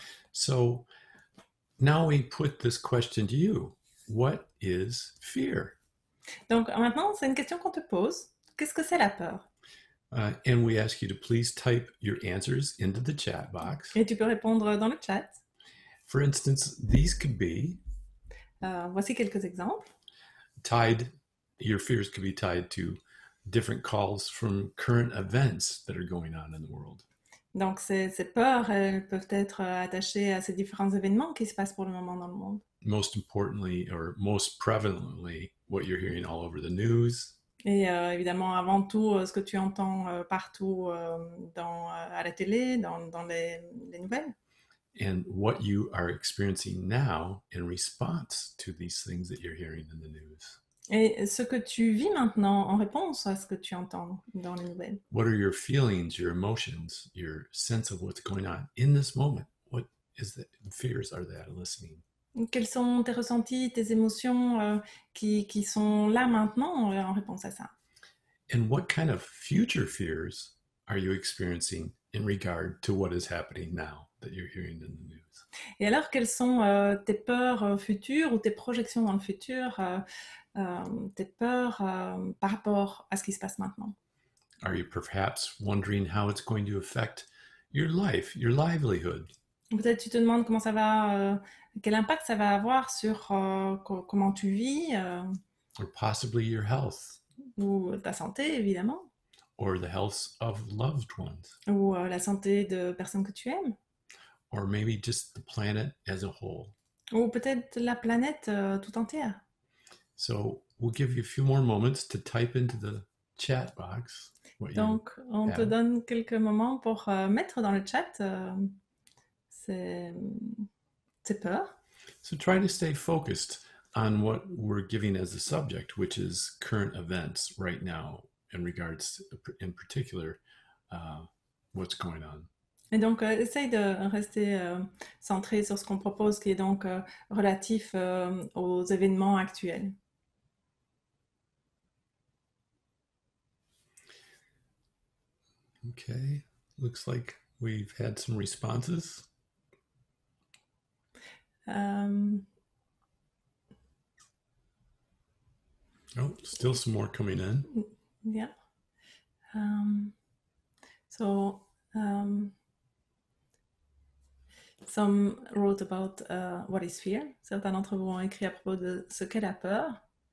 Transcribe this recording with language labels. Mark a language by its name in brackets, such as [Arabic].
[English] So now we put this question to you. What is fear? [French] Donc, maintenant, c'est une question qu'on te pose. Qu'est-ce que c'est la peur? [English] And we ask you to please type your answers into the chat box. [French] Et tu peux répondre dans le chat. [English] For instance, these could be [French] Voici quelques exemples. [English] your fears could be tied to different calls from current events that are going on in the world. [French] Donc, ces peurs, elles peuvent être attachées à ces différents événements qui se passent pour le moment dans le monde. [English] Most importantly, or most prevalently, what you're hearing all over the news. [French] Et évidemment, avant tout, ce que tu entends partout à la télé, dans les nouvelles. [English] And what you are experiencing now in response to these things that you're hearing in the news. [French] Et ce que tu vis maintenant en réponse à ce que tu entends dans les nouvelles. [English] What are your feelings, your emotions, your sense of what's going on in this moment? What is the fears are that listening? [French] Quels sont tes ressentis, tes émotions qui sont là maintenant en réponse à ça? [English] And what kind of future fears are you experiencing in regard to what is happening now that you're hearing in the news? [French] Et alors, quelles sont tes peurs futures ou tes projections dans le futur, tes peurs par rapport à ce qui se passe maintenant? [English] Are you perhaps wondering how it's going to affect your life, your livelihood? [French] Peut-être tu te demandes comment ça va, quel impact ça va avoir sur comment tu vis, [English] Or possibly your health, [French] ou ta santé évidemment, [English] or the health of loved ones, [French] ou la santé de personnes que tu aimes, [English] or maybe just the planet as a whole. [French] ou peut-être la planète tout entière. [English] So we'll give you a few more moments to type into the chat box what you [French] Donc, on te [English] have. [French] donne quelques moments pour mettre dans le chat ces peurs. [English] So try to stay focused on what we're giving as the subject, which is current events right now in regards to, in particular, what's going on. [French] Et donc, essaye de rester centré sur ce qu'on propose, qui est donc relatif aux événements actuels. [English] Okay, looks like we've had some responses. Oh, still some more coming in. Yeah. So some wrote about what is fear. [French] Certains d'entre vous ont écrit à propos de ce qu'est la peur.